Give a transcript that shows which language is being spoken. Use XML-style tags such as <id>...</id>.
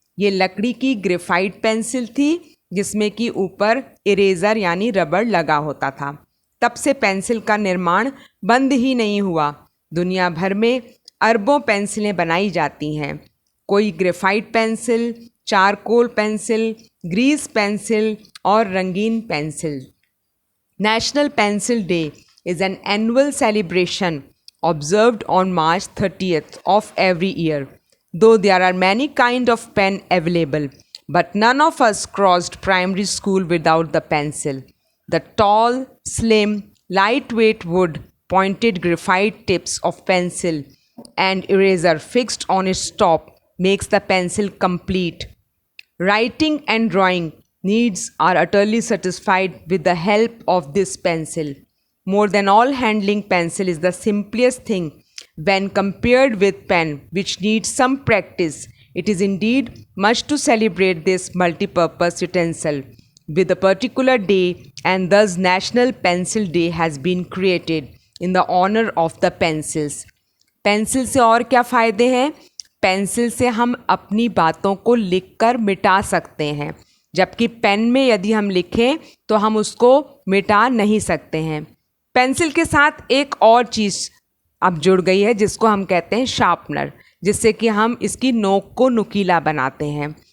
<hi>ये लकड़ी की ग्रेफाइट पेंसिल थी जिसमें कि ऊपर इरेज़र यानी रबड़ लगा होता था। तब से पेंसिल का निर्माण बंद ही नहीं हुआ। दुनिया भर में अरबों पेंसिलें बनाई जाती हैं। कोई graphite pencil, charcoal pencil, Greece pencil और रंगीन pencil.</hi> <en>National pencil day is an annual celebration observed on March 30th of every year. Though there are many kinds of pen available, but none of us crossed primary school without the pencil. The tall, slim, lightweight wood pointed graphite tips of pencil and eraser fixed on its top makes the pencil complete. Writing and drawing needs are utterly satisfied with the help of this pencil. More than all, handling pencil is the simplest thing when compared with pen, which needs some practice. It is indeed much to celebrate this multi-purpose utensil with a particular day, and thus National Pencil Day has been created in the honor of the pencils.</en> <hi>Pencil से और क्या फ़ायदे हैं? Pencil से हम अपनी बातों को लिखकर मिटा सकते हैं, जबकि पेन में यदि हम लिखें तो हम उसको मिटा नहीं सकते हैं। पेंसिल के साथ एक और चीज़ अब जुड़ गई है जिसको हम कहते हैं शार्पनर, जिससे कि हम इसकी नोक को नुकीला बनाते हैं।</hi>